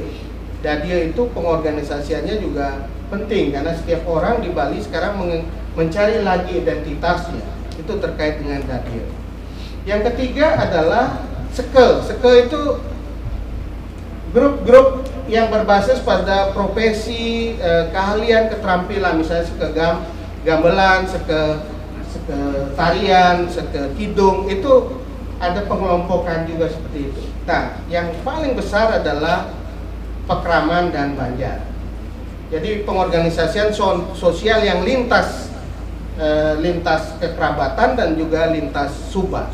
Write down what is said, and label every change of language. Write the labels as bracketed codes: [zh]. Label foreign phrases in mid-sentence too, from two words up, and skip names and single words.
[id] Dadya itu pengorganisasiannya juga penting karena setiap orang di Bali sekarang mencari lagi identitasnya. Itu terkait dengan dadya. Yang ketiga adalah sekel. Sekel itu grup-grup yang berbasis pada profesi, keahlian, keterampilan, misalnya seke gamelan, seke tarian, seke kidung, itu ada pengelompokan juga seperti itu. Nah, yang paling besar adalah pakraman dan banjar. Jadi pengorganisasian sosial yang lintas kekerabatan dan juga lintas subak.